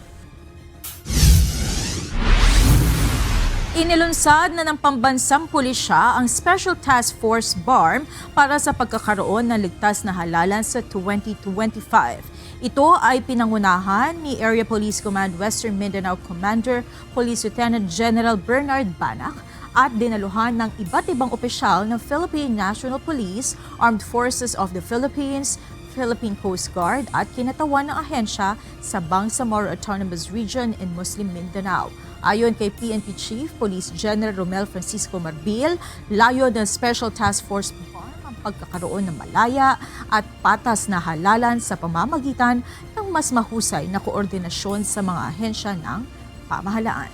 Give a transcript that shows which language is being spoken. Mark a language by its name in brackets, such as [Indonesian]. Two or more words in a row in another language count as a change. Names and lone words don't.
[Filipino] Inilunsad na ng pambansang pulisya ang Special Task Force BARM para sa pagkakaroon ng ligtas na halalan sa 2025. Ito ay pinangunahan ni Area Police Command Western Mindanao Commander Police Lieutenant General Bernard Banac at dinaluhan ng iba't ibang opisyal ng Philippine National Police, Armed Forces of the Philippines, Philippine Coast Guard at kinatawan ng ahensya sa Bangsamoro Autonomous Region in Muslim Mindanao. Ayon kay PNP Chief Police General Romel Francisco Marbil, layo ng Special Task Force BARM ang pagkakaroon ng malaya at patas na halalan sa pamamagitan ng mas mahusay na koordinasyon sa mga ahensya ng pamahalaan.